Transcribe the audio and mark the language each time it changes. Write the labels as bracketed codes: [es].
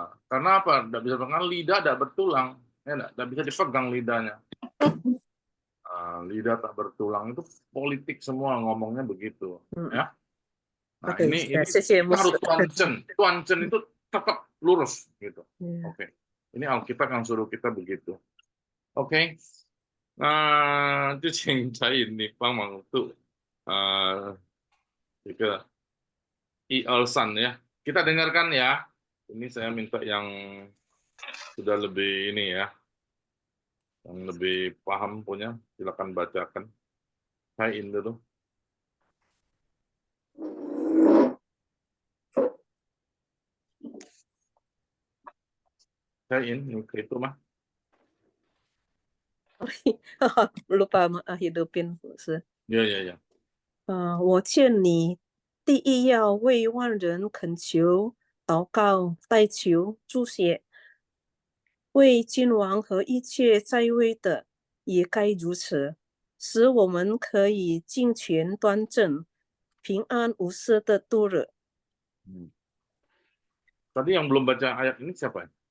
[id] Karena apa? Tidak bisa pegang lidah, tidak bertulang, ya tidak bisa dipegang lidahnya. Lidah tak bertulang itu politik semua ngomongnya begitu, ya. Nah ini harus Tuan Chen itu tetap lurus gitu. Oke. Ini Alkitab yang suruh kita begitu. Oke. [zh] Nah, 就请彩颖你帮忙读这个1、2、3 ya. [id] Kita dengarkan ya. Ini saya minta yang sudah lebih ini ya, yang lebih paham punya, silakan bacakan. 彩颖dulu. [zh] 彩颖，你可以读吗？ [id] lupa hidupin是。 Ya. [zh] 我劝你，第一要为万人恳求、祷告、代求、祝谢，为君王和一切在位的也该如此，使我们可以敬虔端正、平安无事的度日。 [id] Tadi yang belum baca ayat ini siapa?